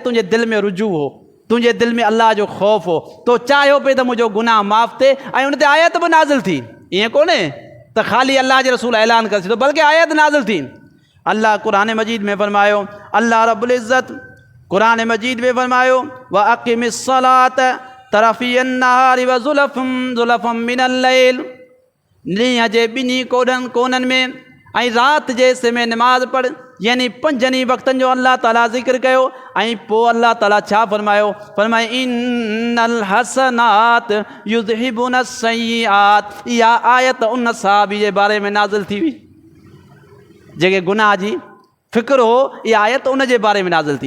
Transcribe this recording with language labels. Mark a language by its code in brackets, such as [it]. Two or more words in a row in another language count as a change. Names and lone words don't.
[sd] तुंहिंजे दिलि में रुजू हो, तुंहिंजे दिलि में अल्लाह जो ख़ौफ़ हो, तो चाहियो पे त मुंहिंजो गुनाह माफ़ु थिए। ऐं उन ते आयत बि नाज़िल थी, ईअं कोन्हे त ख़ाली अल्लाह जे रसूल ऐलान करे छॾियो, बल्कि आयत नाज़िल थी। अल्लाह क़ुरान मजीद में फरमायो, अल्लाह [ar] رب العزة [sd] क़ुरान मजीद में फरमायो, [ar] وأقم الصلاة طرفي النهار وزلفا من الليل. [sd] ॾींहं जे ॿिन्ही कोननि में ऐं राति जे हिस्से में निमाज़ पढ़। यानी 5 वक़्तनि जो अल्लाह ताला ज़िक्र कयो। ऐं पोइ अल्लाह ताला छा फरमायो? फरमाए [ar] إن الحسنات يذهبن السيئات. [sd] इहा आयत उन साहबी जे बारे में नाज़िल थी हुई जेके गुनाह जी फ़िक्र हो, इहा आयत उन जे बारे में नाज़िल थी।